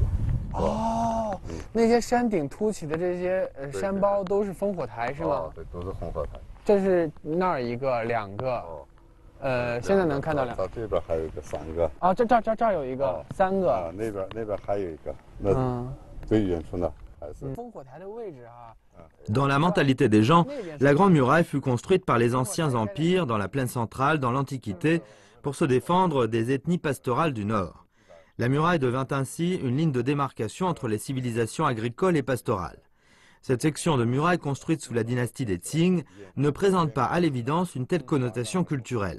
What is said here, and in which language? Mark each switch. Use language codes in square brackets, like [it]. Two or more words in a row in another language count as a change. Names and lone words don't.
[zh] 哦，那些山顶凸起的这些山包都是烽火台是吗？对，都是烽火台。这是那儿1个、2个。 现在能看到2个，到这边还有一个3个。啊，这儿有一个3个。啊，那边还有一个，那最远处呢还是。烽火台的位置啊。 [fr] Dans la mentalité des gens, la Grande Muraille fut construite par les anciens empires dans la plaine centrale dans l'Antiquité pour se défendre des ethnies pastorales du Nord. La muraille devint ainsi une ligne de démarcation entre les civilisations agricoles et pastorales. Cette section de muraille construite sous la dynastie des Qing ne présente pas à l'évidence une telle connotation culturelle.